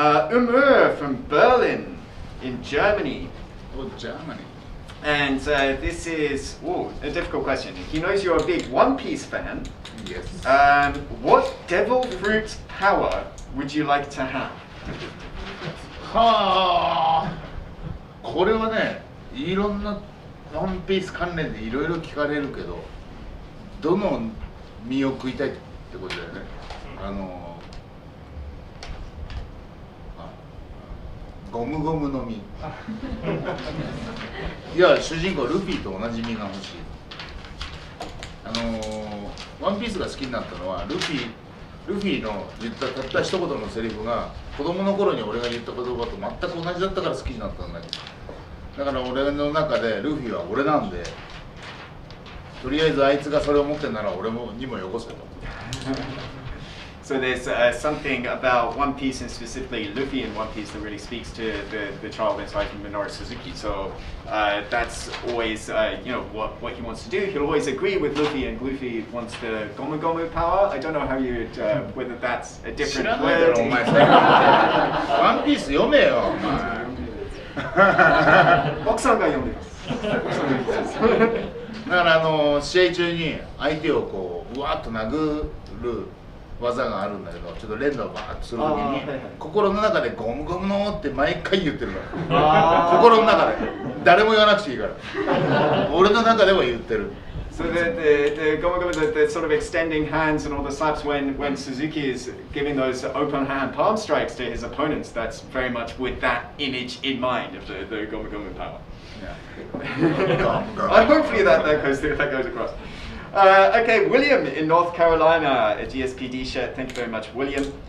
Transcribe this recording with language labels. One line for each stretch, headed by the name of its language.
English: Umur from Berlin in Germany. Oh, Germany. And this is a difficult question. He knows you're a big One Piece fan. Yes. What devil fruit power would you like to have?
Japanese: はあ、これはね、いろんなワンピース関連でいろいろ聞かれるけど、どの身を食いたいってことだよね。ゴムゴムの実。いや、主人公ルフィと同じ実が欲しい。ワンピースが好きになったのはルフィの言ったたった一言のセリフが子供の頃に俺が言った言葉と全く同じだったから好きになったんだけど、だから俺の中でルフィは俺なんで、とりあえずあいつがそれを持ってんなら俺にもよこせと。
English: So there's something about One Piece and specifically Luffy in One Piece that really speaks to the child inside from Minoru Suzuki. So that's always what he wants to do. He'll always agree with Luffy, and Luffy wants the Gomu Gomu power. I don't know how you whether that's a different word.
Japanese: ワンピース読めよお前。奥さんが読んでます。だから試合中に相手をこううわっと殴る技があるんだけど、ちょっと連打をバーッとするときに、はいはい、心の中でゴムゴムのって毎回言ってるから心の中で誰も言わなくていいから俺の中では言ってる。
English: So the gomu gomu, the sort of extending hands and all the slaps when Suzuki is giving those open hand palm strikes to his opponents, that's very much with that image in mind of the gomu gomu power. Hopefully that goes across. Okay, William in North Carolina, a GSPD shirt. Thank you very much, William.